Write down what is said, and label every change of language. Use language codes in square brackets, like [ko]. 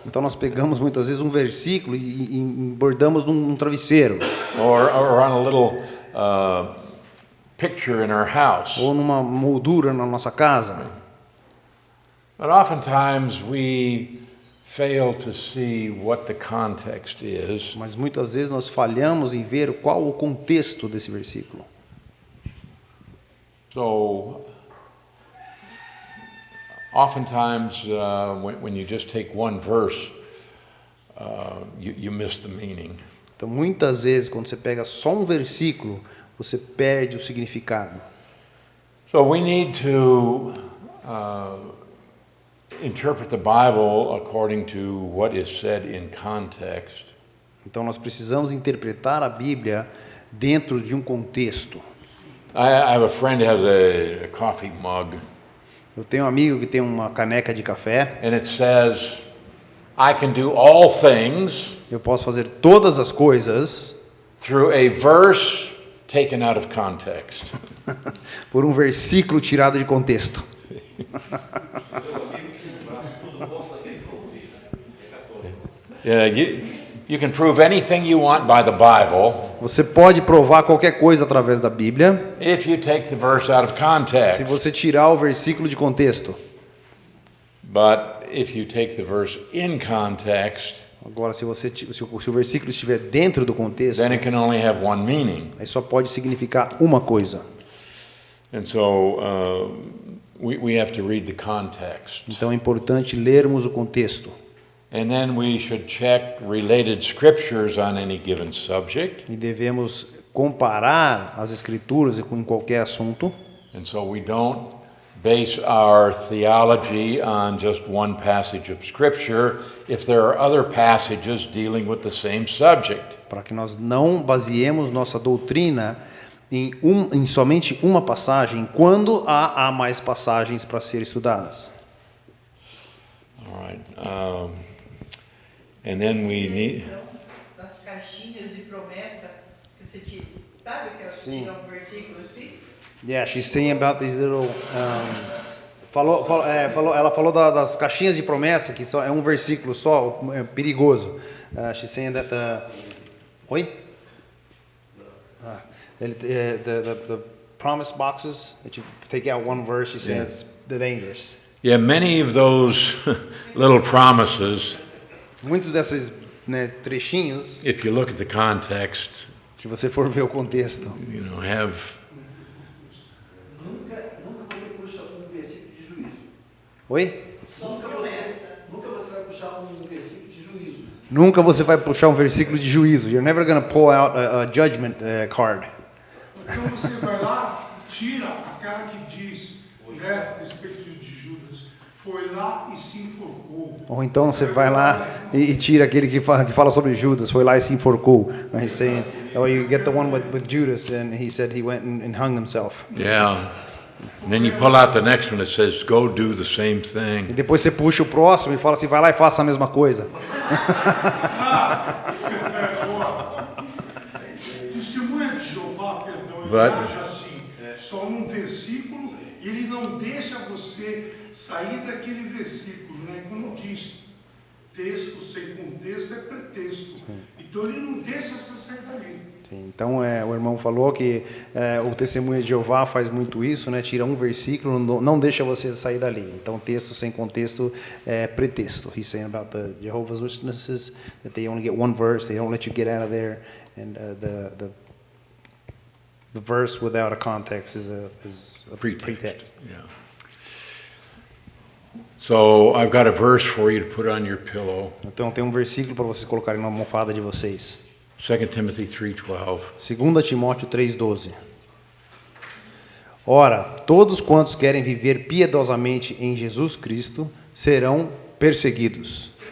[pt] Então nós pegamos muitas vezes um versículo e bordamos num travesseiro. [en] Or on a little picture in our house. [pt] Ou numa moldura na nossa casa. [en] But oftentimes we fail to see what the context is. [pt] Mas muitas vezes nós falhamos em ver qual o contexto desse versículo. [en] So, oftentimes, when you just take one verse, you miss the meaning. [pt] Então, muitas vezes, quando você pega só um versículo, você perde o significado. [en] So we need to interpret the Bible according to what is said in context. [pt] Então, nós precisamos interpretar a Bíblia dentro de um contexto. [en] I have a friend who has a coffee mug, [pt] Eu tenho um amigo que tem uma caneca de café. [en] and it says, I can do all things [pt] Eu posso fazer todas as coisas [en] through a verse taken out of context. [pt] por um versículo tirado de contexto. [en] Yeah, you can prove anything you want by the Bible [pt] Você pode provar qualquer coisa através da Bíblia [en] if you take the verse out of [pt] se [en] context. [pt] você tirar o versículo de contexto. [en] But if you take the verse in context, [pt] Agora, se o versículo estiver dentro do contexto, [en] then it can only have one meaning. [pt] aí só pode significar uma coisa. [en] And so we have to read the context. [pt] Então é importante lermos o contexto. [en] And then we should check related scriptures on any given subject. [pt] E devemos comparar as escrituras em qualquer assunto. [en] And so we don't base our theology on just one passage of scripture if there are other passages dealing with the same subject. [pt] Para que nós não baseemos nossa doutrina em somente uma passagem, quando há mais passagens para ser estudadas. [en] All right. And then we need... [pt] Das caixinhas de promessa que você tira, sabe que Sim. tira um versículo assim? [en] Yeah, she's saying about these little. [pt] Ela falou das caixinhas de promessa, que só é um versículo só, é perigoso. [en] She's saying that oi? The promise boxes that you take out one verse, she's saying it's the dangerous. Yeah, many of those little promises, [pt] Muitos desses, né, trechinhos, [en] if you look at the context, [pt] se você for ver o contexto, [en] you know, have... [pt] Nunca você puxa um versículo de juízo. oi? Nunca você vai puxar um versículo de juízo. Nunca você vai puxar um versículo de juízo. [en] You're never going to pull out a judgment card. [pt] Então você vai lá, tira aquela que diz, né, a respeito de Judas, foi lá e se enforcou. Ou então você vai lá e tira aquele que fala sobre Judas, foi lá e se enforcou. [en] He's saying, oh, you get the one with Judas, and he said he went and hung himself. Yeah. And then you pull out the next one that says, go do the same [pt] E [en] thing. [pt] depois você puxa o próximo e fala assim, vai lá e faça a mesma coisa. Testemunha de Jeová, perdão, ele [en] But- [pt] age assim, só num versículo, ele não deixa você sair daquele versículo, né? Como diz, texto sem contexto é pretexto. Então ele não deixa você sair dali. Sim, então o irmão falou que o testemunho de Jeová faz muito isso, né? Tira um versículo, não deixa você sair dali. Então texto sem contexto é pretexto. [en] He's saying about the Jehovah's Witnesses that they only get one verse, they don't let you get out of there, and the verse without a context is a pretext. Yeah. So I've got a verse for you to put on your pillow. [pt] Então tem um versículo para vocês colocarem na almofada de vocês. [en] 2 Timothy 3:12. [pt] 2 Timóteo 3,12. Ora, todos quantos querem viver piedosamente em Jesus Cristo serão perseguidos.